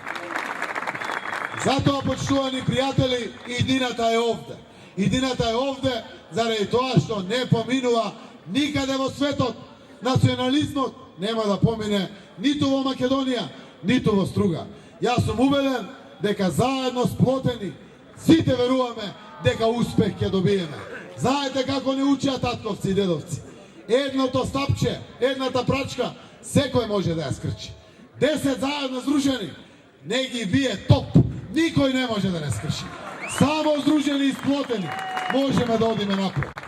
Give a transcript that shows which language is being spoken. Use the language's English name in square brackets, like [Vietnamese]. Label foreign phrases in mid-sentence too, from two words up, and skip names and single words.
[Macedonian] Зато, почувани пријатели, едината е овде. Едината е овде заради тоа што не поминува никогаш во светот национализмот нема да помине ниту во Македонија, ниту во Струга. [Serbian] Ja sam uveren [Macedonian] дека заедно сплотени сите веруваме дека успех ќе добиеме. Знаете како не учеа татковци и дедовци. Едното стапче, едната прачка, секој може да ја скрчи. 10 заедно здружени, не ги бие топ, никој не може да не скрши. Само здружени и сплотени можеме да одиме напред.